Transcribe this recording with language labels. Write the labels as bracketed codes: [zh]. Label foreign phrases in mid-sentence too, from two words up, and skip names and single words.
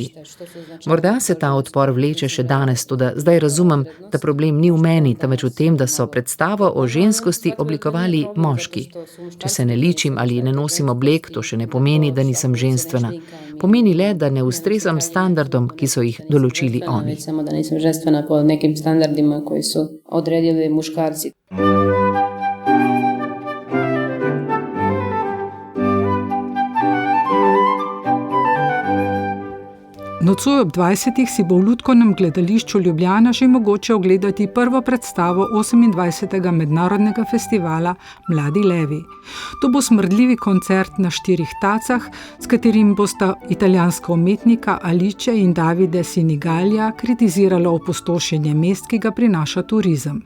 [sl] Morda se ta odpor vleče še danes, toda zdaj razumem, da problem ni v meni, temveč v tem, da so predstavo o ženskosti oblikovali moški. Če se ne ličim ali ne nosim oblek, to še ne pomeni, da nisem ženstvena. Pomeni le, da ne ustrezam standardom, ki so jih določili oni. [sr] Samo da nisem ženstvena po nekim standardima, koji su odredili muškarci. [sl] Nocoj ob 20. si bo v Lutkovnem gledališču Ljubljana že mogoče ogledati prvo predstavo 28. mednarodnega festivala Mladi levi. To bo smrdljivi koncert na 4 tacah, s katerim bosta italijanska umetnika Alice in Davide Sinigallia kritizirala opustošenje mest, ki ga prinaša turizem.